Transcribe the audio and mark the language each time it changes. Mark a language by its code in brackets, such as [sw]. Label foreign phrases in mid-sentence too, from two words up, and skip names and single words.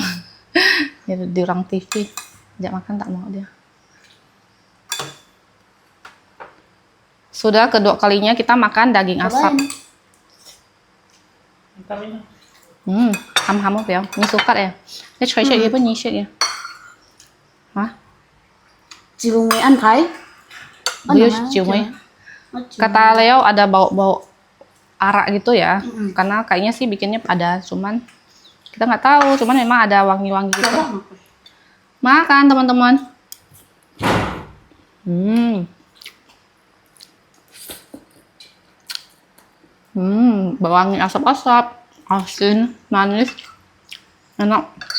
[id] Di orang TV. Ajak makan tak mau dia. Sudah kedua kalinya kita makan daging asap. Ham ham ya, ini suka ya. Ini cuy cuy apa nyisik ya? Hah? [vi] Chiều mới ăn thấy. [id] Dia ciumnya. Kata Leo ada bau-bau arak gitu ya. Karena kayaknya sih bikinnya ada, cuman kita nggak tahu. Cuman memang ada wangi-wangi gitu. Makan teman-teman. Wangi asap-asap, asin, manis, enak.